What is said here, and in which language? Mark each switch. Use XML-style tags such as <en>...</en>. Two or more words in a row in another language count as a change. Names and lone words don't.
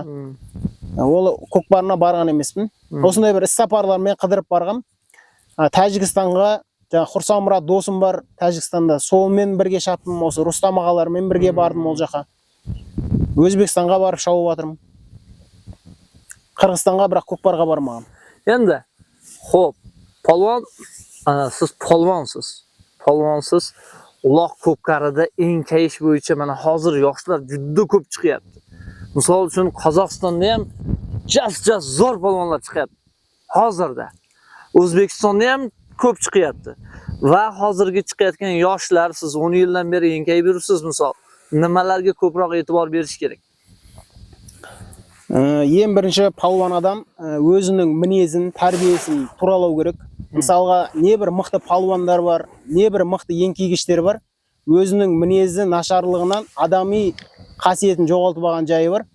<kk>Ол көкпарына барған емеспін. Осындай бір іс-сапарлармен қыдырып барғам. Тәжікстанға Құрсамұрат досым бар Тәжікстанда. Солмен бірге шаптым, осы Рустам ағалармен бірге бардым ол жаққа. Өзбекстанға барып шауып жатырмын. Қырғызстанға бірақ көкпарға бармағам.</kk> <uz>Endi, xo'p, polvon, siz polvonsiz. Polvonsiz uloq ko'pkarida enkayish bo'yicha mana hozir yoshlar juda ko'p chiqyapti. Misol uchun Qozog'istonda ham jas zo'r polvonlar chiqyapti. Hozirda O'zbekistonda ham ko'p chiqyapti. Va hozirgi chiqayotgan yoshlar, siz 10 yildan beri enkayib yuribsiz misol. Nimalarga ko'proq e'tibor berish kerak?</uz> <kk>Ең бірінші палуан адам өзінің мінезін, тәрбиесін туралау керек. Мысалға, небір мықты палуандар бар, небір мықты еңкейгіштер бар. Өзінің мінезі нашарлығынан адами қасиетін жоғалтып алған жайы бар.</kk>